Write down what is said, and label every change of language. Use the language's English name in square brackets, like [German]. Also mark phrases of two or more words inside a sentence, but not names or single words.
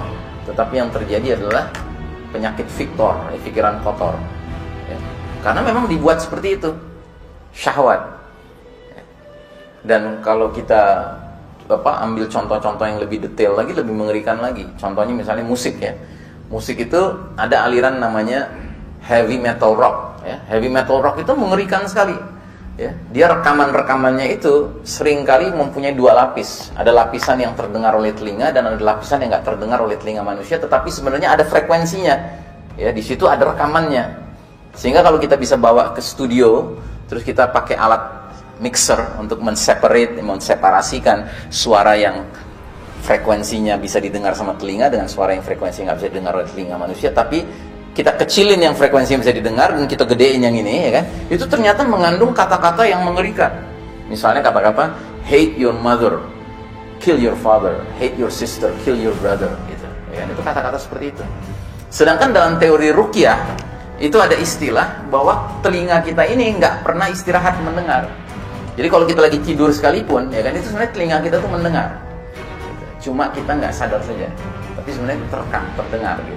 [Indonesian] Tetapi yang terjadi adalah penyakit fiktor, pikiran kotor, ya. Karena memang dibuat seperti itu, syahwat, ya. Dan kalau kita ambil contoh-contoh yang lebih detail lagi, lebih mengerikan lagi. Contohnya misalnya musik, ya. Musik itu ada aliran namanya [English] heavy metal rock, [Indonesian] ya. [English] Heavy metal rock [Indonesian] itu mengerikan sekali, ya. Dia rekamannya itu seringkali mempunyai dua lapis. Ada lapisan yang terdengar oleh telinga dan ada lapisan yang nggak terdengar oleh telinga manusia, tetapi sebenarnya ada frekuensinya, ya. Di situ ada rekamannya, sehingga kalau kita bisa bawa ke studio, terus kita pakai alat mixer untuk menseparasikan suara yang frekuensinya bisa didengar sama telinga dengan suara yang frekuensinya nggak bisa didengar oleh telinga manusia, tapi kita kecilin yang frekuensinya bisa didengar dan kita gedein yang ini, ya kan? Itu ternyata mengandung kata-kata yang mengerikan. Misalnya kata-kata [English] hate your mother, kill your father, hate your sister, kill your brother, [Indonesian] gitu. Ya, itu kata-kata seperti itu. Sedangkan dalam teori ruqyah itu ada istilah bahwa telinga kita ini nggak pernah istirahat mendengar. Jadi kalau kita lagi tidur sekalipun, ya kan, itu sebenarnya telinga kita tuh mendengar. Cuma kita nggak sadar saja, tapi sebenarnya terekam, terdengar, gitu.